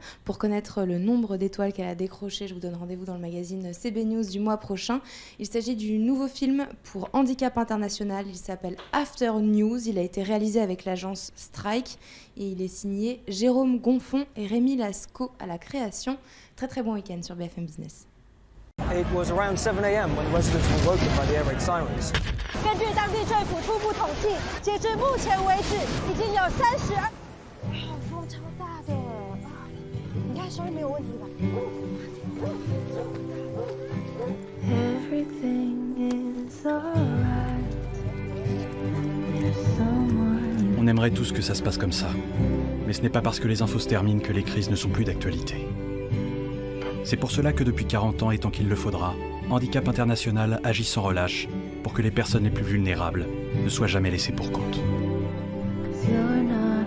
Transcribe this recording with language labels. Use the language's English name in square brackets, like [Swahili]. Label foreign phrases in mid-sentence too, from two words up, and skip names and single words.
[French] Pour connaître le nombre d'étoiles qu'elle a décroché, je vous donne rendez-vous dans le magazine CB News du mois prochain. Il s'agit du nouveau film pour Handicap International. Il s'appelle After News. Il a été réalisé avec l'agence Strike et il est signé Jérôme Gonfon et Rémi Lascaux à la création. Très très bon week-end sur BFM Business. [English] It was around 7 a.m. when residents were woken by the air raid sirens. [Chinese] 根据当地政府初步统计，截至目前为止，已经有32。风超大的你看声音没有问题吧 [French] On aimerait tous que ça se passe comme ça. Mais ce n'est pas parce que les infos se terminent que les crises ne sont plus d'actualité. C'est pour cela que depuis 40 ans, et tant qu'il le faudra, Handicap International agit sans relâche pour que les personnes les plus vulnérables ne soient jamais laissées pour compte.